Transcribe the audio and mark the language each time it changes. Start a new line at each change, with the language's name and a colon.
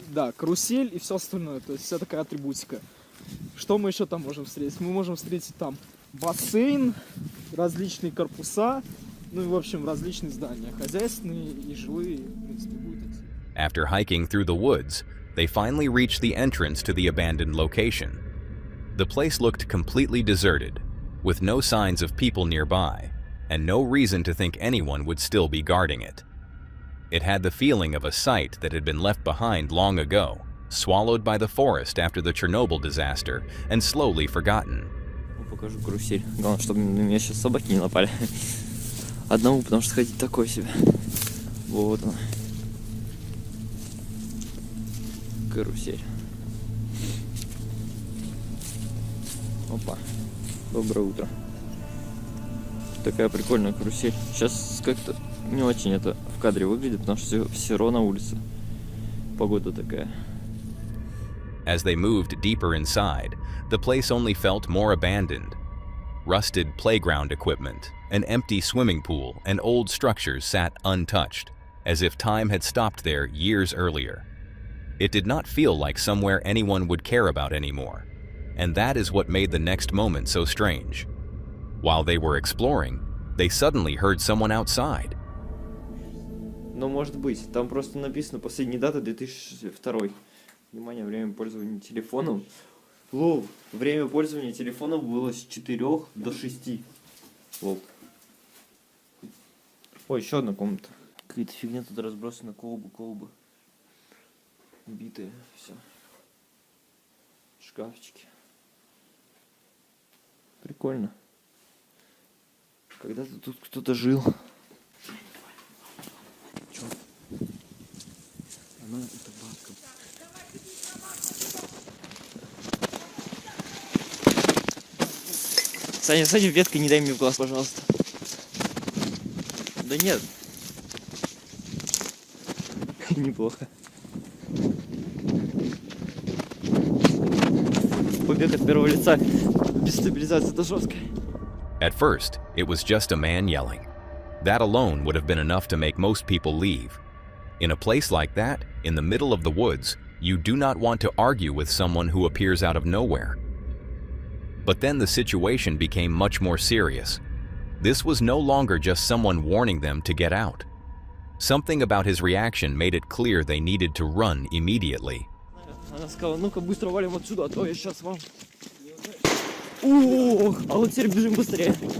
Russian: Да, карусель и все остальное. То есть вся такая атрибутика. Что мы еще там можем встретить? Мы можем встретить там бассейн, различные корпуса, ну и, в общем, различные здания, хозяйственные и жилые, в принципе, будет идти.
English: After hiking through the woods, they finally reached the entrance to the abandoned location. The place looked completely deserted, with no signs of people nearby, and no reason to think anyone would still be guarding it. It had the feeling of a site that had been left behind long ago, swallowed by the forest after the Chernobyl disaster, and slowly forgotten.
Russian: Покажу карусель. Главное, чтобы на меня сейчас собаки не напали. Одному, потому что ходить такое себе. Вот он. Карусель. Опа. Доброе утро. Такая прикольная карусель. Сейчас как-то не очень это в кадре выглядит, потому что все равно на улице. Погода такая.
English: As they moved deeper inside, the place only felt more abandoned. Rusted playground equipment, an empty swimming pool, and old structures sat untouched, as if time had stopped there years earlier. It did not feel like somewhere anyone would care about anymore, and that is what made the next moment so strange. While they were exploring, they suddenly heard someone outside.
Russian: Но может быть, там просто написано последняя дата 2002. Внимание, время пользования телефоном. Лол, время пользования телефоном было с 4 до 6. Лол. Ой, еще одна комната. Какая-то фигня тут разбросана, колбы. Битые, все. Шкафчики. Прикольно. Когда-то тут кто-то жил. Чё? Она это бабка. Саня, с этим веткой не дай мне в глаз, пожалуйста. Да нет. Неплохо. Побег от первого лица без стабилизации, это жестко.
English: At first, it was just a man yelling. That alone would have been enough to make most people leave. In a place like that, in the middle of the woods, you do not want to argue with someone who appears out of nowhere. But then the situation became much more serious. This was no longer just someone warning them to get out. Something about his reaction made it clear they needed to run immediately.
Russian: Она сказала, ну-ка быстро валим отсюда, а то я сейчас вам... Ох, а вот теперь бежим быстрее.